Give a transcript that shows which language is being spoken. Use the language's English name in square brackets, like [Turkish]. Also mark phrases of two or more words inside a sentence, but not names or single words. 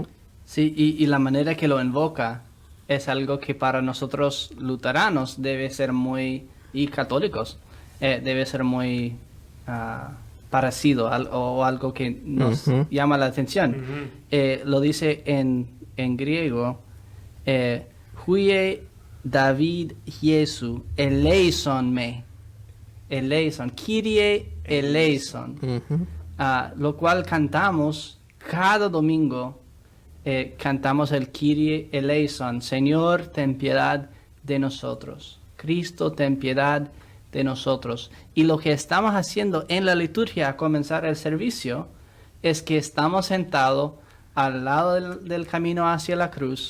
[Spanish] Sí, y la manera que lo invoca es algo que para nosotros luteranos debe ser muy, y católicos, debe ser muy parecido o algo que nos Ujú. llama la atención. Ujú. Lo dice en griego, [Greek] υἱὲ Δαυὶδ Ἰησοῦ ἐλέησόν με, ἐλέησον, Κύριε ἐλέησον. Ujú. [Spanish] Lo cual cantamos cada domingo, cantamos el [Greek] Κύριε ἐλέησον, [Spanish] Señor, ten piedad de nosotros, Cristo, ten piedad de nosotros. Y lo que estamos haciendo en la liturgia a comenzar el servicio es que estamos sentados al lado del camino hacia la cruz,